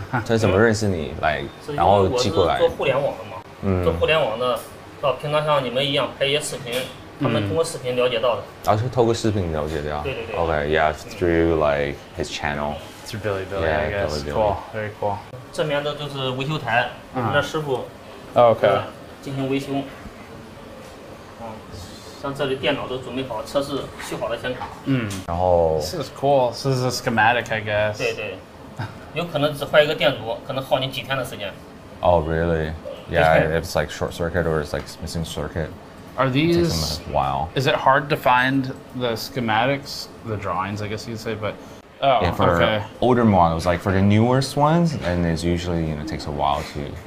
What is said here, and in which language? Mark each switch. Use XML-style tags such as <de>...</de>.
<zh>他怎么认识你来，然后寄过来？我是做互联网的嘛，做互联网的，平常像你们一样拍一些视频，他们通过视频了解到的。然后是透过视频了解到。对对对。</zh> <en>Okay, yeah, through like his channel. Through Billy, I guess. Cool, very cool.</en> <zh>这边的就是维修台，我们的师傅</zh> <en>OK</en> <zh>进行维修。像这里电脑都准备好，测试修好的显卡。然后</zh> <en>This is cool. This is a schematic, I guess.</en> <zh>对对，有可能只坏一个电阻，可能耗你几天的时间。</zh> <en>Oh, really? Yeah, if it's like short circuit or it's like missing circuit. Are these? It takes them a while. Is it hard to find the schematics, the drawings, I guess you'd say, but. Oh, yeah, for okay. older models, like for the newest ones, and it's usually takes a while to.</en>